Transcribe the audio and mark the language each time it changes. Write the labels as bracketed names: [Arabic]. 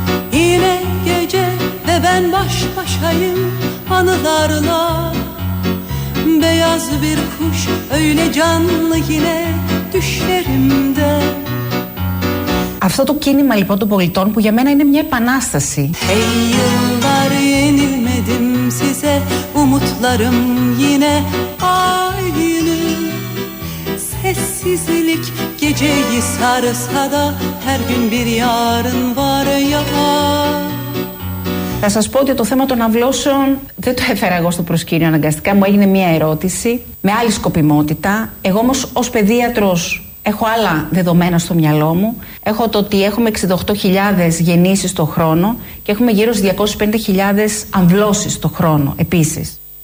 [Greek] Είναι [Turkish] gece ve ben baş başayım anılarla. Beyaz bir kuş öyle canlı yine düşlerimde. [Greek] Αυτό το κίνημα λοιπόν των πολιτών, που για μένα είναι μια επανάσταση. [Turkish] Hey, yıllar yenilmedim size, umutlarım yine aynı. Sessizlik geceyi sarsa da her gün bir yarın var ya. [Greek] Θα σας πω ότι το θέμα των αυλώσεων δεν το έφερα εγώ στο προσκήνιο αναγκαστικά. Μου έγινε μία ερώτηση με άλλη σκοπιμότητα. Εγώ όμως ως παιδίατρος έχω άλλα δεδομένα στο μυαλό μου. Έχω το ότι έχουμε 68.000 γεννήσεις το χρόνο και έχουμε γύρω στις 250.000 αυλώσεις το χρόνο επίσης.